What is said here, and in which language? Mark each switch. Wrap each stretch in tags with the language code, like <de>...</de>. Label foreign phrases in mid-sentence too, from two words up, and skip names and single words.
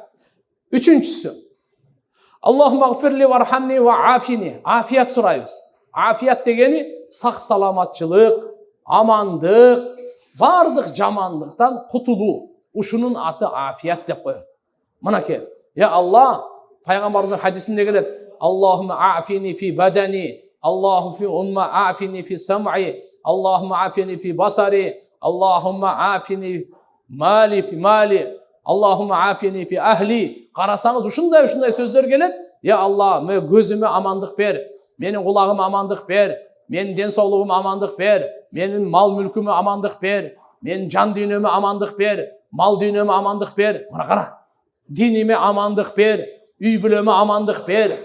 <ar>Үчүнчүсү, اللهم اغفر لي وارحمني وعافني.</ar> <ky>Афият сурайбыз. Афият дегени сак саламатчылык, амандык, бардык жамандыктан кутулуу. Ушунун аты афият деп коет. Мынакей. Алла, пайгамбарыбыздын хадисинде келет:</ky> <ar>اللهم عافني في بدني، اللهم عافني في سمعي، اللهم عافني في بصري، اللهم عافني مالي في مالي, اللهم عافني في أهلي.</ar> <ky>Карасаңыз ушундай сөздөр келет. Алла, мен көзүмө амандык бер, менин кулагыма амандык бер, менин ден соолугума амандык бер, менин мал мүлкүмө амандык бер, менин жан дүйнөмө амандык бер, мал дүйнөмө амандык бер. Мына кара. Диниме амандык бер, үй бүлөмө амандык бер.</ky>